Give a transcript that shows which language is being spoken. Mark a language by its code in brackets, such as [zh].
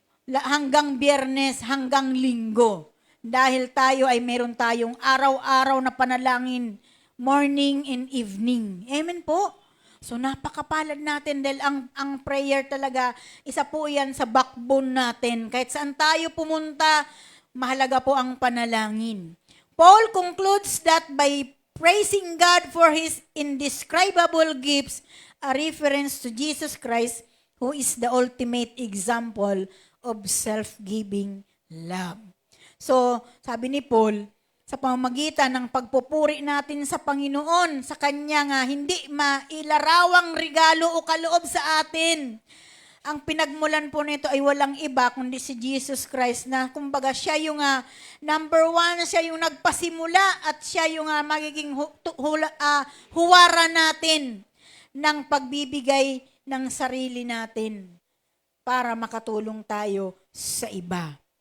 [tl] Hanggang Biyernes, hanggang Linggo. Dahil tayo ay meron tayong araw-araw na panalangin, [en] morning and evening. [tl] Amen po? So napakapalad natin dahil ang prayer talaga, isa po yan sa backbone natin. Kahit saan tayo pumunta, mahalaga po ang panalangin. [en] Paul concludes that by praising God for His indescribable gifts, a reference to Jesus Christ, who is the ultimate example of self-giving love. [tl] So, sabi ni Paul, sa pamamagitan ng pagpupuri natin sa Panginoon, sa Kanya nga hindi mailarawang regalo o kaloob sa atin. Ang pinagmulan po nito ay walang iba kundi si Jesus Christ na kumbaga siya yung number one, siya yung nagpasimula at siya yung magiging huwara natin ng pagbibigay ng sarili natin para makatulong tayo sa iba.